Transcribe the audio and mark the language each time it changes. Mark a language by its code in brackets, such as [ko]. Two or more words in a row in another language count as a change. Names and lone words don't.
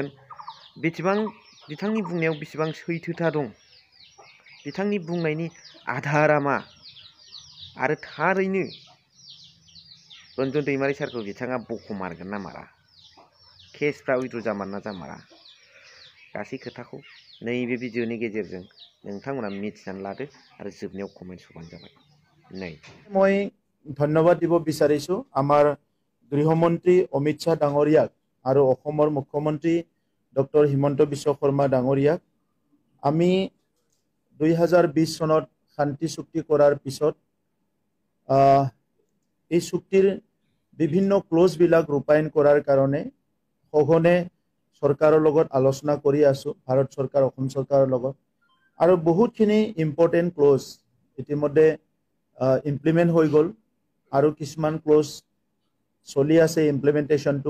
[brx] बिथांनि बुंनायाव बेसेबां सैथोथा दं, बिथांनि बुंनायनि आधारा मा, आरो थारैनो रन्जन दैमारि सारखौ बिथाङा बख'मारगोन ना मारा, केसफ्रा उइथड्र जामार ना जामारा, गासै खोथाखौ नैबे भिडिअनि गेजेरजों नोंथांमोना मिथिनानै लादो आरो जोबनायाव कमेन्ट हरबानो जाबाय। [as] মই ধন্যবাদ দিব বিচাৰিছো আমাৰ গৃহমন্ত্ৰী অমিত শ্বাহ ডাঙৰীয়াক আৰু অসমৰ মুখ্যমন্ত্ৰী ডক্টৰ হিমন্ত বিশ্ব শৰ্মা ডাঙৰীয়াক। আমি 2020 চনত শান্তি চুক্তি কৰাৰ পিছত এই চুক্তিৰ বিভিন্ন ক্লজবিলাক ৰূপায়ণ কৰাৰ কাৰণে সঘনে চৰকাৰৰ লগত আলোচনা কৰি আছো, ভাৰত চৰকাৰ অসম চৰকাৰৰ লগত, আৰু বহুতখিনি [en] important clause [as] ইতিমধ্যে ইমপ্লিমেণ্ট হৈ গ'ল আৰু কিছুমান ক্লজ চলি আছে ইমপ্লিমেণ্টেশ্যনটো।